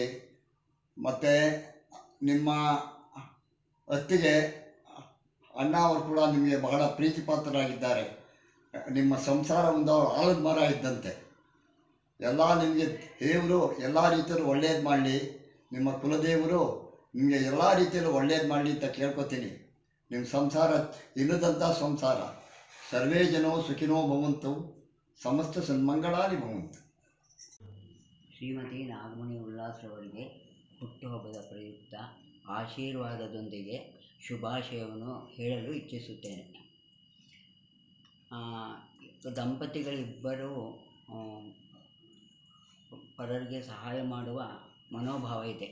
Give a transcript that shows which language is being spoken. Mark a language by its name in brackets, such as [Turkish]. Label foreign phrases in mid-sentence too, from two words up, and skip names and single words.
[Kannada] ಮತ್ತು ನಿಮ್ಮ ಅತ್ತಿಗೆ ಅಣ್ಣ ಅವರು ಕೂಡ ನಿಮಗೆ ಬಹಳ ಪ್ರೀತಿ ಪಾತ್ರರಾಗಿದ್ದಾರೆ. ನಿಮ್ಮ ಸಂಸಾರ ಒಂದು ಆಲದ ಮರ ಇದ್ದಂತೆ. ಎಲ್ಲ ನಿಮಗೆ ದೇವರು ಎಲ್ಲ ರೀತಿಯಲ್ಲೂ ಒಳ್ಳೇದು ಮಾಡಲಿ. ನಿಮ್ಮ ಕುಲದೇವರು ನಿಮಗೆ ಎಲ್ಲ ರೀತಿಯಲ್ಲೂ ಒಳ್ಳೇದು ಮಾಡಲಿ ಅಂತ ಕೇಳ್ಕೊತೀನಿ. ನಿಮ್ಮ ಸಂಸಾರ ಇನ್ನದಂಥ ಸಂಸಾರ. [Sanskrit] ಸರ್ವೇ ಜನೋ ಸುಖಿನೋ ಭವಂತು, ಸಮಸ್ತ ಸನ್ಮಂಗಳಾನಿ ಭವಂತು. [Kannada] ಶ್ರೀಮತಿ ನಾಗಮಣಿ ಉಲ್ಲಾಸ್ರವರಿಗೆ ಹುಟ್ಟುಹಬ್ಬದ ಪ್ರಯುಕ್ತ ಆಶೀರ್ವಾದದೊಂದಿಗೆ ಶುಭಾಶಯವನ್ನು ಹೇಳಲು ಇಚ್ಛಿಸುತ್ತೇನೆ. ದಂಪತಿಗಳಿಬ್ಬರೂ ಪರರಿಗೆ ಸಹಾಯ ಮಾಡುವ ಮನೋಭಾವ ಇದೆ.